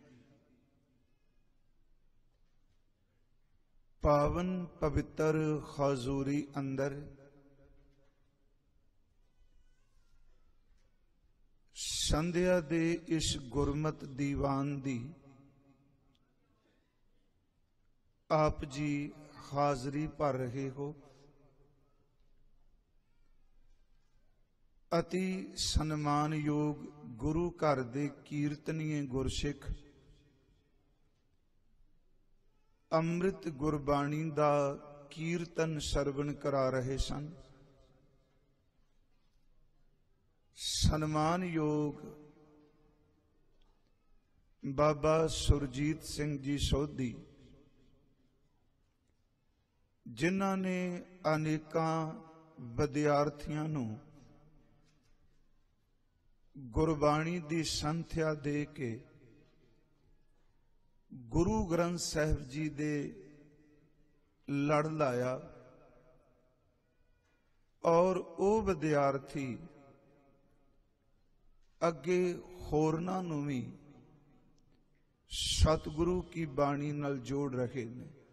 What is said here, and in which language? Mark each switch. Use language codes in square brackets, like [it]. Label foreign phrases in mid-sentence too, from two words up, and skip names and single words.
[pa] ਪਾਵਨ ਪਵਿੱਤਰ ਹਜ਼ੂਰੀ ਅੰਦਰ ਸੰਧਿਆ ਦੇ ਇਸ ਗੁਰਮਤ ਦੀਵਾਨ ਦੀ ਆਪ ਜੀ ਹਾਜ਼ਰੀ ਭਰ ਰਹੇ ਹੋ। ਅਤਿ ਸਨਮਾਨ ਯੋਗ ਗੁਰੂ ਘਰ ਦੇ ਕੀਰਤਨੀਏ ਗੁਰਸਿਖ ਅੰਮ੍ਰਿਤ ਗੁਰਬਾਣੀ ਦਾ ਕੀਰਤਨ ਸਰਵਣ ਕਰਾ ਰਹੇ ਸਨ। ਸਨਮਾਨਯੋਗ ਬਾਬਾ ਸੁਰਜੀਤ ਸਿੰਘ ਜੀ ਸੋਧੀ, ਜਿਨ੍ਹਾਂ ਨੇ ਅਨੇਕਾਂ ਵਿਦਿਆਰਥੀਆਂ ਨੂੰ ਗੁਰਬਾਣੀ ਦੀ ਸੰਥਿਆ ਦੇ ਕੇ ਗੁਰੂ ਗ੍ਰੰਥ ਸਾਹਿਬ ਜੀ ਦੇ ਲੜ ਲਾਇਆ, ਔਰ ਵੋ ਵਿਦਿਆਰਥੀ ਅੱਗੇ ਹੋਰਨਾ ਨੂੰ ਭੀ ਸਤਿਗੁਰੂ ਕੀ ਬਾਣੀ ਨਾਲ ਜੋੜ ਰਹੇ ਨੇ।